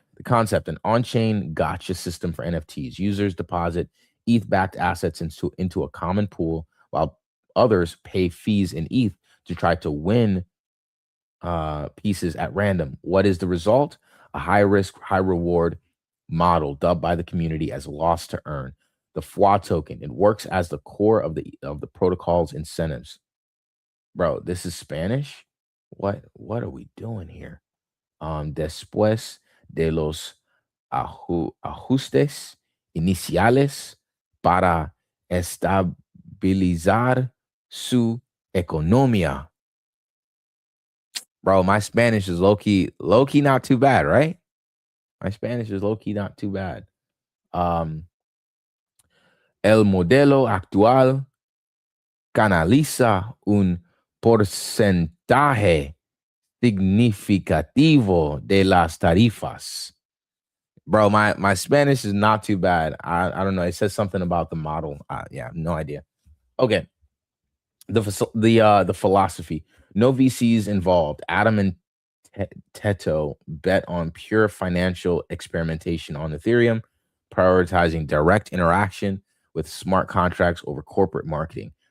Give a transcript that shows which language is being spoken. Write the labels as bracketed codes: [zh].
[en] The concept: an on-chain gotcha system for NFTs. Users deposit ETH-backed assets into a common pool, while others pay fees in ETH to try to win pieces at random. What is the result? A high risk, high reward model dubbed by the community as loss to earn. The FWA token. It works as the core of the protocol's incentives. Bro, this is Spanish. What are we doing here? [es] Después de los ajustes iniciales para estabilizar su economía. [en] Bro, my Spanish is low key not too bad, right? My Spanish is low key not too bad. [es] El modelo actual canaliza un porcentaje significativo de las tarifas. [en] Bro, my Spanish is not too bad. I don't know. It says something about the model. Yeah, no idea. Okay. The philosophy. No VCs involved. Adam and Teto bet on pure financial experimentation on Ethereum, prioritizing direct interaction with smart contracts over corporate marketing.